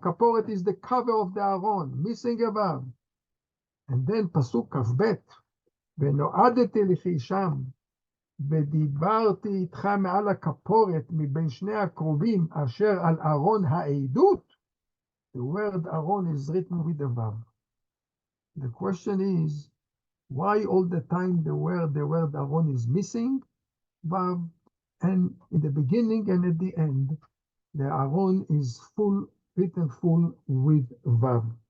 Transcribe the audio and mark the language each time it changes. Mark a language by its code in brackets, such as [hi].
[en] כפורת is the cover of the Aron, missing a vav. And then [he] פסוק כ"ב, ונועדתי לכי שם, ודיברתי איתך מעל הכפורת מבין שני הקרובים אשר על ארון העדות. [en] The word Aron is written with a vav. The question is, why all the time the word Aron is missing vav, and in the beginning and at the end, the Aron is written full with vav.